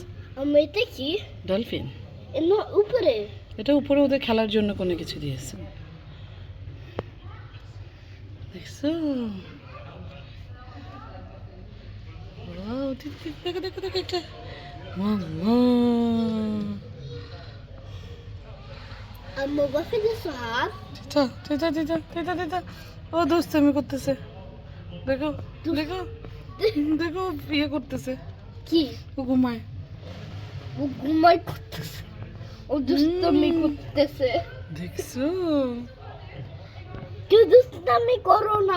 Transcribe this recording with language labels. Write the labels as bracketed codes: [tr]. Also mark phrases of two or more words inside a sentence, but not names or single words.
[bn] আমি এটা কি? ডলফিন। না উপরে। এটা উপরে ওদের খেলার জন্য কোনো কিছু দিয়েছে। দেখছো? ওয়াও, দেখো দেখো দেখো একটা। মাম্মা। [sv] Amma, varför är det så här? Titta, titta, titta, titta, titta. [bn] ও দুষ্টামি করতেছে। দেখো, দেখো, দেখো ইয়ে করতেছে। কি? ও ঘুমায়। ও ঘুমাই করতেছে। ও দুষ্টামি করতেছে। দেখছো? কেউ দুষ্টামি করো না।